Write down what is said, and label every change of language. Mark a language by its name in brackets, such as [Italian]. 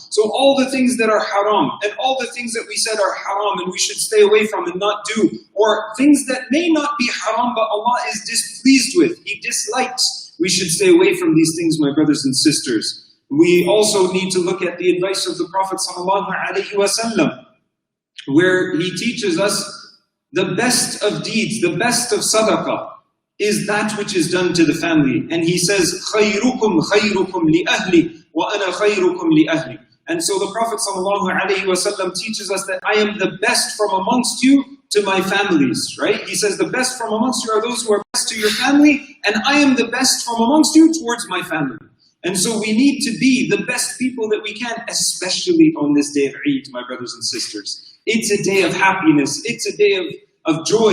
[English] So all the things that are haram and all the things that we said are haram and we should stay away from and not do, or things that may not be haram but Allah is displeased with, He dislikes, we should stay away from these things, my brothers and sisters. We also need to look at the advice of the Prophet ﷺ, where he teaches us the best of deeds, the best of sadaqah is that which is done to the family. And he says, [Arabic] خَيْرُكُمْ خَيْرُكُمْ لِأَهْلِ وَأَنَا خَيْرُكُمْ لِأَهْلِ. [English] And so the Prophet ﷺ teaches us that I am the best from amongst you to my families, right? He says the best from amongst you are those who are best to your family, and I am the best from amongst you towards my family. And so we need to be the best people that we can, especially on this day of Eid, my brothers and sisters. It's a day of happiness. It's a day of joy.